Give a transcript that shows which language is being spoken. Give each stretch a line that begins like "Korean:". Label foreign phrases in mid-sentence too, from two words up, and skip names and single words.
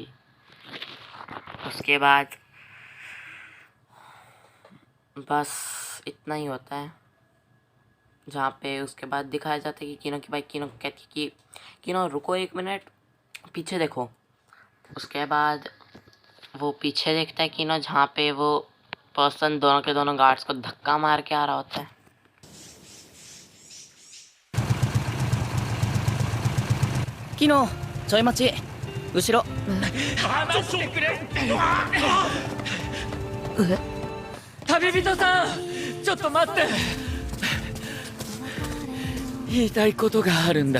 Hindi: उसके बाद बस इतना ही होता है, जहाँ पे उसके बाद दिखाया जाता है कि कीनो की भाई कीनो कहती है कि कीनो रुको 1 मिनट, पीछे देखो। उसके बाद वो पीछे देखता है कीनो, जहाँ पे वो पर्सन दोनों के दोनों गार्ड्स को धक्का मार के आ रहा होता है।
Japanese: キノちょい待ち後ろ旅人さん、ちょっと待って。言いたいことがあるんだ。